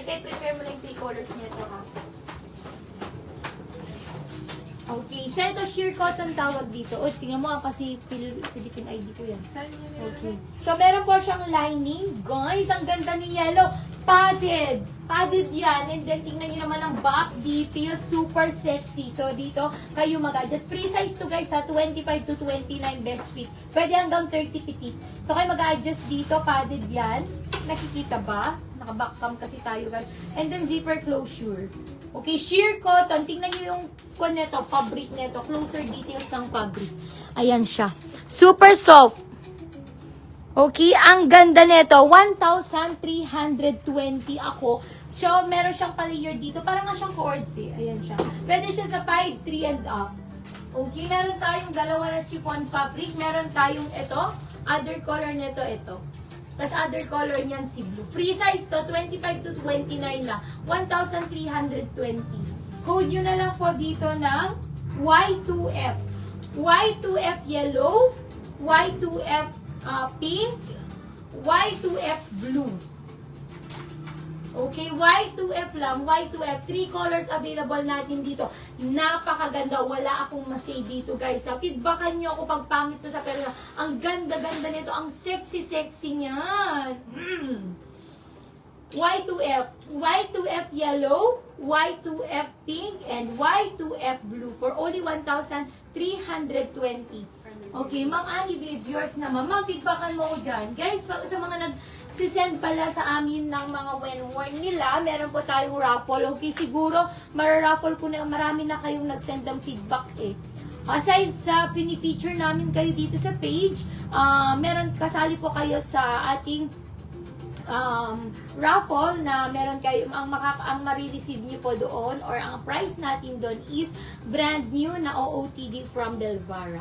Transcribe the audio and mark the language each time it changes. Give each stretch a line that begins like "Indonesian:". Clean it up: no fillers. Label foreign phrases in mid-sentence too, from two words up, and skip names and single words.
Filipino: Kaya prepare mo lang yung
English: 3 colors
Filipino: nito, ha? Okay. So, ito
English: sheer cotton
Filipino: tawag dito. O, tingnan mo kasi Philippine ID ko yan. Okay. So, meron po siyang lining. Guys, ang ganda ni yellow. Padded. Padded yan.
English: And then,
Filipino: tingnan nyo naman ang
English: back detail. Super sexy.
Filipino: So, dito, kayo mag-adjust. Pre-size to guys ha.
English: 25 to 29 best fit.
Filipino: Pwede hanggang 30 petit. So, kayo mag-adjust dito. Padded yan. Nakikita ba? Naka-
English: back cam
Filipino: kasi tayo guys.
English: And then, zipper closure. Okay, sheer cotton.
Filipino: Tingnan nyo yung neto, fabric neto.
English: Closer details
Filipino: ng fabric. Ayan siya.
English: Super soft.
Filipino: Okay, ang ganda nito. 1,320 ako. So, meron siyang pa-layer dito. Parang nga siyang cords eh. Ayan siya. Pwede siya sa 5, 3 and up. Okay, meron tayong dalawa na
English: chiffon fabric.
Filipino: Meron tayong ito.
English: Other color
Filipino: nito, ito. Tapos
English: other color
Filipino: niyan si blue.
English: Free size
Filipino: to, 25 to 29 lang. 1,320. Code nyo na lang po dito ng Y2F.
English: Y2F yellow, Y2F pink, Y2F blue.
Filipino: Okay, Y2F lang, Y2F.
English: 3 colors available
Filipino: natin dito. Napakaganda. Wala akong masay dito, guys. Feedbackan nyo ako pag pangit to sa pera. Ang ganda-ganda nito. Ang sexy-sexy niyan.
English: Y2F. Y2F yellow, Y2F pink, and Y2F blue for only 1,320.
Filipino: Okay, Ma'am Annie, yours naman. Ma'am, feedbackan mo ko dyan. Guys, sa mga sisend pala sa amin ng mga when-worn nila, meron po tayong raffle. Okay, siguro, mararaffle ko na, marami na kayong nag-send ng feedback eh. Aside sa pinipicture namin kayo dito sa page, meron kasali po kayo sa ating raffle na meron kayo, ang marireceive nyo po doon or ang price natin doon is
English: brand new
Filipino: na OOTD from Belvara.